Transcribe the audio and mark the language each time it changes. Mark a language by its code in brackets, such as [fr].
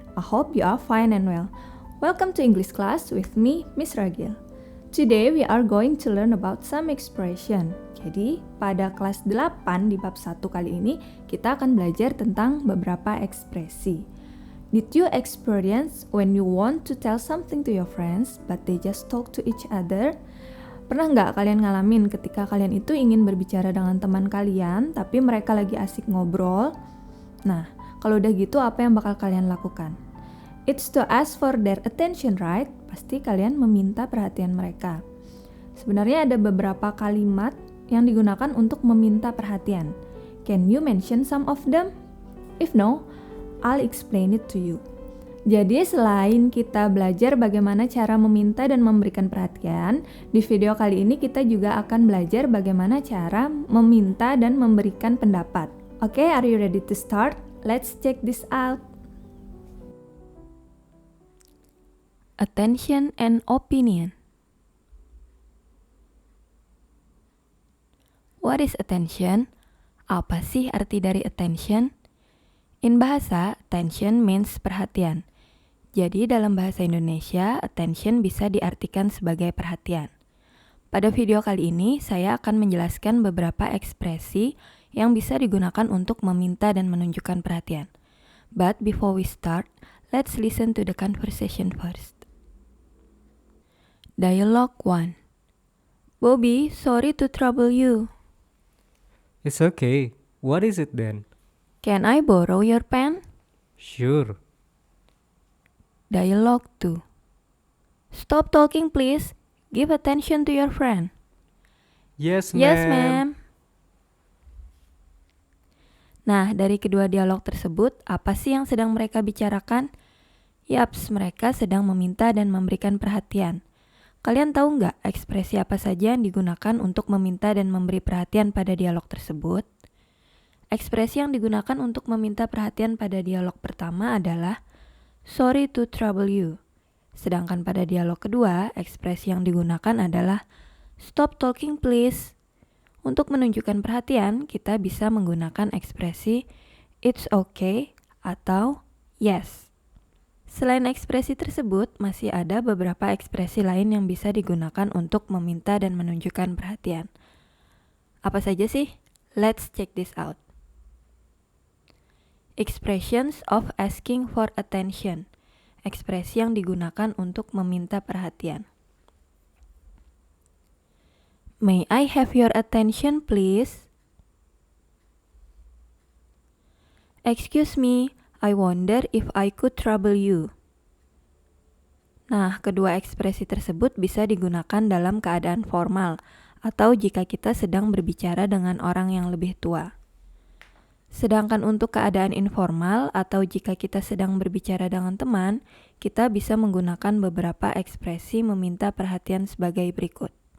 [en] I hope you are fine and well. Welcome to English class with me, Miss Ragil. Today we are going to learn about some expression. [id] Jadi, pada kelas 8 di bab 1 kali ini, kita akan belajar tentang beberapa ekspresi. [en] Did you experience when you want to tell something to your friends, but they just talk to each other? [id] Pernah nggak kalian ngalamin ketika kalian itu ingin berbicara dengan teman kalian, tapi mereka lagi asik ngobrol? Nah, kalau udah gitu apa yang bakal kalian lakukan? [en] It's to ask for their attention, right? [id] Pasti kalian meminta perhatian mereka. Sebenarnya ada beberapa kalimat yang digunakan untuk meminta perhatian. [en] Can you mention some of them? If no, I'll explain it to you. [id] Jadi selain kita belajar bagaimana cara meminta dan memberikan perhatian, di video kali ini kita juga akan belajar bagaimana cara meminta dan memberikan pendapat. [en] Oke, are you ready to start? Let's check this out. Attention and opinion. What is attention? [id] Apa sih arti dari attention? [en] In bahasa, attention means perhatian. [id] Jadi dalam bahasa Indonesia, attention bisa diartikan sebagai perhatian. Pada video kali ini, saya akan menjelaskan beberapa ekspresi yang bisa digunakan untuk meminta dan menunjukkan perhatian. [en] But before we start, let's listen to the conversation first. Dialogue 1. Bobby, sorry to trouble you. It's okay. What is it then? Can I borrow your pen? Sure. Dialogue 2. Stop talking please. Give attention to your friend. Yes, ma'am. Yes, ma'am. [id] Nah, dari kedua dialog tersebut, apa sih yang sedang mereka bicarakan? Yaps, mereka sedang meminta dan memberikan perhatian. Kalian tahu nggak ekspresi apa saja yang digunakan untuk meminta dan memberi perhatian pada dialog tersebut? Ekspresi yang digunakan untuk meminta perhatian pada dialog pertama adalah [en] sorry to trouble you. [id] Sedangkan pada dialog kedua, ekspresi yang digunakan adalah [en] stop talking please. [id] Untuk menunjukkan perhatian, kita bisa menggunakan ekspresi [en] it's okay [id] atau yes. Selain ekspresi tersebut, masih ada beberapa ekspresi lain yang bisa digunakan untuk meminta dan menunjukkan perhatian. Apa saja sih? [en] Let's check this out. Expressions of asking for attention. [id] Ekspresi yang digunakan untuk meminta perhatian. [en] May I have your attention, please? Excuse me, I wonder if I could trouble you. [id] Nah, kedua ekspresi tersebut bisa digunakan dalam keadaan formal atau jika kita sedang berbicara dengan orang yang lebih tua. Sedangkan untuk keadaan informal atau jika kita sedang berbicara dengan teman, kita bisa menggunakan beberapa ekspresi meminta perhatian sebagai berikut.